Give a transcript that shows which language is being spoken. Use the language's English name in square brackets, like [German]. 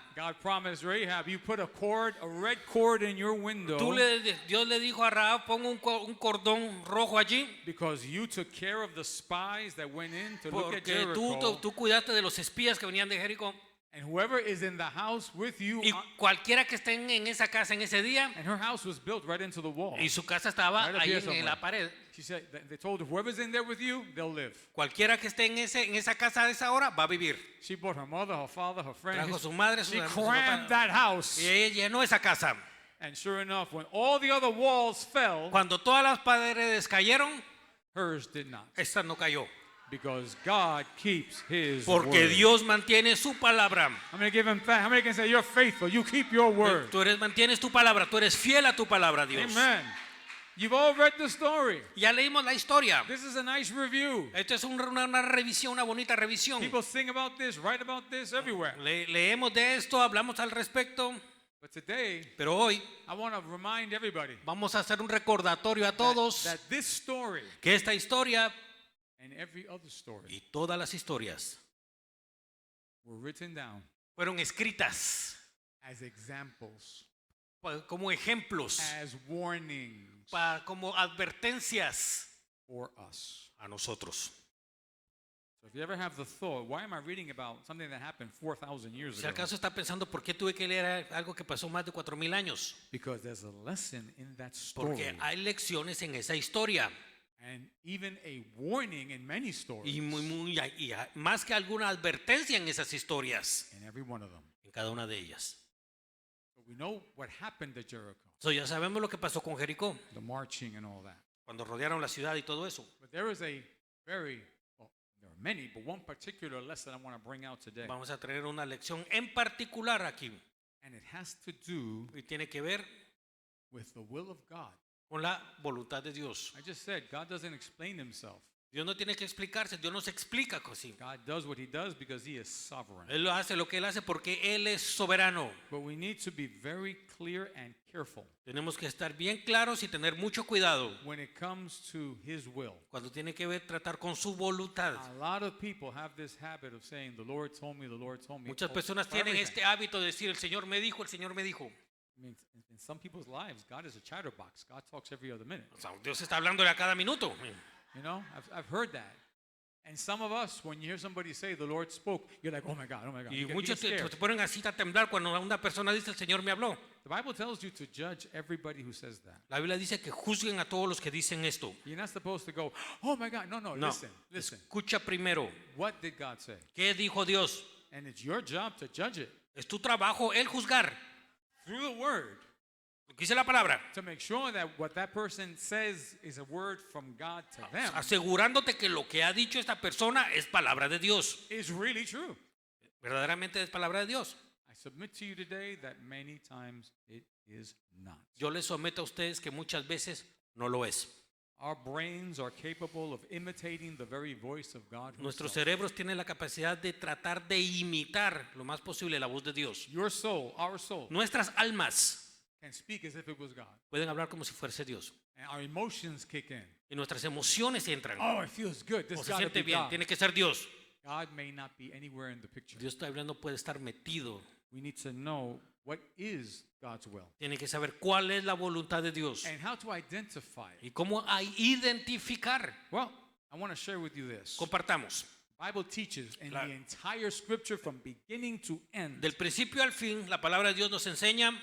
[English] God promised Rahab, you put a red cord in your window [Spanish] Dios le dijo a Rahab, pon un cordón rojo allí [English] because you took care of the spies that went in to look at [Spanish] porque [English] Jericho. [Spanish] tú cuidaste de los espías que venían de Jericó. [English] And whoever is in the house with you, [Spanish] Y cualquiera que estén en esa casa en ese día, [English] and her house was built right into the wall. [Spanish] y su casa estaba [English] Right up [Spanish] ahí [English] here [Spanish] en [English] somewhere. [Spanish] la pared. [English] She said, they told her, whoever's in there with you, they'll live. [Spanish] Cualquiera que esté en esa casa a esa hora va a vivir. [English] She brought her mother, her father, her friends. [Spanish] Trajo su madre, su [English] She [Spanish] su [English] crammed [Spanish] papá. [English] that house. [Spanish] Y ella llenó esa casa. [English] And sure enough, when all the other walls fell, [Spanish] Cuando todas las paredes cayeron, [English] hers did not. [Spanish] esta no cayó. [English] Because God keeps his [Spanish] Porque [English] word. [Spanish] Dios mantiene su palabra. [English] I'm going to give him thanks. How many can say you're faithful? You keep your word. [Spanish] Tú mantienes tu palabra, tú eres fiel a tu palabra, Dios. [English] Amen. You've all read the story. [Spanish] Ya leímos la historia. [English] This is a nice review. [Spanish] Esto es una revisión, una bonita revisión. [English] People sing about this, write about this everywhere. [Spanish] Leemos de esto, hablamos al respecto, [English] But today, [Spanish] pero hoy [English] I want to remind everybody [Spanish] vamos a hacer un recordatorio a todos [English] that this story [Spanish] que esta historia [English] and every other story [Spanish] y todas las historias [English] were written down [Spanish] fueron escritas [English] as examples, [Spanish] como ejemplos, [English] as warnings [Spanish] como advertencias [English] for us. [Spanish] a nosotros. [English] So if you ever have the thought, why am I reading about something that happened 4,000 years [Spanish] Si [English] ago? [Spanish] acaso está pensando por qué tuve que leer algo que pasó más de 4000 años, [English] Because there's a lesson in that story. [Spanish] porque hay lecciones en esa historia [English] And even a warning in many stories. [Spanish] y más que alguna advertencia en esas historias, [English] In every one of them. [Spanish] en cada una de ellas. [English] But we know what happened to Jericho, [Spanish] So, ya sabemos lo que pasó con Jericó [English] the marching and all that. [Spanish] cuando rodearon la ciudad y todo eso. [English] But there is a very, well, there are many, but one particular lesson I want to bring out today. [Spanish] Vamos a traer una lección en particular aquí [English] And it has to do [Spanish] y tiene que ver [English] with the will of God. [Spanish] con la voluntad de Dios. [English] I just said God doesn't explain himself. [Spanish] Dios no tiene que explicarse, Dios nos explica así. [English] God does what he does because he is sovereign. [Spanish] Él lo hace lo que Él hace porque Él es soberano. [English] But we need to be very clear and careful [Spanish] Tenemos que estar bien claros y tener mucho cuidado [English] when it comes to his will. [Spanish] cuando tiene que ver tratar con su voluntad. [English] A lot of people have this habit of saying, the Lord told me, the Lord told me. [Spanish] Muchas [English] for [Spanish] personas tienen [English] everything. [Spanish] este hábito de decir, el Señor me dijo, el Señor me dijo. [English] I mean, in some people's lives, God is a chatterbox. God talks every other minute. [Spanish] O sea, Dios está hablándole a cada minuto. [English] You know, I've heard that. And some of us, when you hear somebody say, the Lord spoke, you're like, oh my God, oh my God. [Spanish] Y [English] You get [Spanish] muchos te [English] scared. [Spanish] ponen así a temblar cuando una persona dice, el Señor me habló. [English] The Bible tells you to judge everybody who says that. [Spanish] La Biblia dice que juzguen a todos los que dicen esto. [English] You're not supposed to go, oh my God, no, [Spanish] No, [English] listen. [Spanish] escucha primero. [English] What did God say? [Spanish] ¿Qué dijo Dios? [English] And it's your job to judge it [Spanish] Es tu trabajo el juzgar. [English] through the word [Spanish] Lo que dice la palabra. [English] to make sure that what that person says is a word from God to them [Spanish] Asegurándote que lo que ha dicho esta persona es palabra de Dios. [English] is really true. [Spanish] Verdaderamente es palabra de Dios. [English] I submit to you today that many times it is not. [Spanish] Yo les someto a ustedes que muchas veces no lo es. [English] Our brains are capable of imitating the very voice of God [Spanish] Nuestros [English] himself. [Spanish] cerebros tienen la capacidad de tratar de imitar lo más posible la voz de Dios. [English] Your soul, our soul, [Spanish] Nuestras almas [English] can speak as if it was God. [Spanish] pueden hablar como si fuese Dios. [English] And our emotions kick in. [Spanish] Y nuestras emociones entran. [English] Oh, it feels good. This [Spanish] O se [English] got to [Spanish] siente [English] be [Spanish] bien, [English] God. [Spanish] tiene que ser Dios. [English] God may not be anywhere in the picture. [Spanish] Dios todavía no puede estar metido. [English] We need to know what is God's will [Spanish] Tiene que saber cuál es la voluntad de Dios [English] and how to identify it. [Spanish] y cómo identificar. [English] Well, I want to share with you this. [Spanish] Compartamos. [English] The Bible teaches in [Spanish] La- [English] the entire scripture from beginning to end [Spanish] Del principio al fin, la palabra de Dios nos enseña